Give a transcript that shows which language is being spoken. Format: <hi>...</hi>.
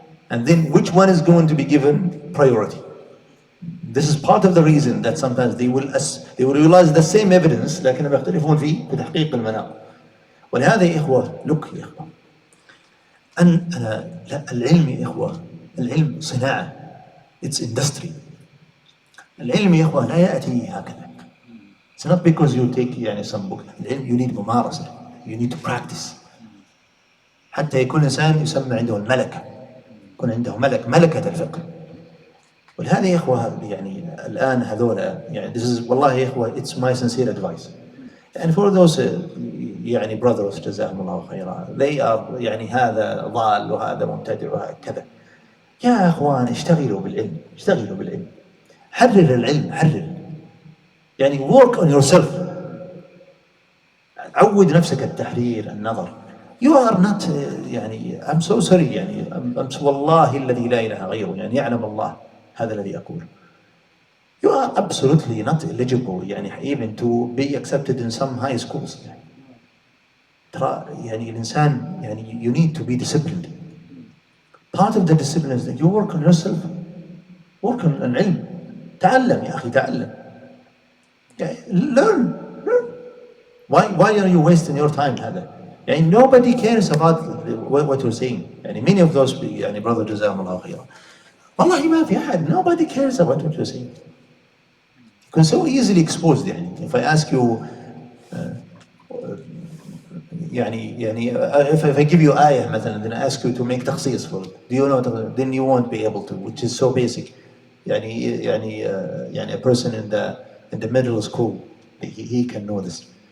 <en>And then which one is going to be given priority? This is part of the reason that sometimes they will realize the same evidence</en> <ar>لكن يختلفون فيه بتحقيق المناط. ولهذا يا إخوة look يا إخوة لا العلم يا إخوة العلم صناعة.</ar> <en>It's industry.</en> <ar>العلم يا إخوة لا يأتي هكذا.</ar> <en>It's not because you take يعني some book. العلم you need ممارسة. You need to practice.</en> <ar>حتى يكون إنسان يسمى عنده الملكة. يكون عنده ملكة الفقه. ولهذا يا إخوة يعني الآن هذولا يعني</ar> <en>this is</en> <ar>والله يا إخوة</ar> <en>it's my sincere advice. And for those</en> <ar>يعني brothers جزاهم الله خيرا</ar> <en>they are</en> <ar>يعني هذا ضال وهذا مبتدع وهكذا. يا إخوان اشتغلوا بالعلم. حرر العلم يعني</ar> <en>work on yourself.</en> <ar>عود نفسك التحرير النظر.</ar> <en>You are not</en> <ar>يعني</ar> <en>I'm so sorry</en> <ar>يعني والله الذي لا إله غيره يعني يعلم الله هذا الذي أقول.</ar> <en>You are absolutely not eligible يعني even to be accepted in some high schools.</en> <ar>ترى يعني الإنسان يعني</ar> <en>you need to be disciplined. Part of the discipline is that you work on yourself. Work on العلم.</en> <ar>تعلم يا أخي تعلم. Learn.</ar> <en>Why are you wasting your time هذا؟ يعني nobody cares about what you're saying.</en> <ar>يعني</ar> <en>many of those</en> <ar>يعني brother جزاهم الله خيرا. والله ما في أحد.</ar> <en>Nobody cares about what you're saying. You can so easily exposed يعني. If I ask you يعني if I give you آية مثلا then I ask you to make تخصيص for it. Do you know then you won't be able to, which is so basic. يعني a person in the middle school he can know this.</en>